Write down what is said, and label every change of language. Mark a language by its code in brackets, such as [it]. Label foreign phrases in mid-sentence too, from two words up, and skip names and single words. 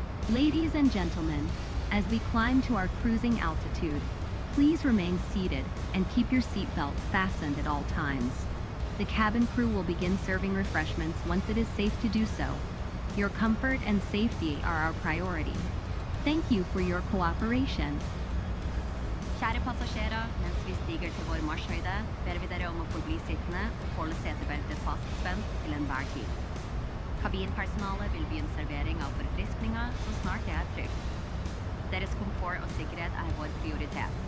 [en] Ladies and gentlemen, as we climb to our cruising altitude, please remain seated and keep your seatbelt fastened at all times. The cabin crew will begin serving refreshments once it is safe to do so. Your comfort and safety are our priority. Thank you for your cooperation. [no] Kjære passasjerer, mens vi stiger til vår marsjhøyde, ber vi dere om å forbli sittende og holde setebeltet fastspent til enhver tid. Kabinpersonalet vil begynne servering av forfriskninger så snart det er trygt. Deres komfort og sikkerhet er vår prioritet.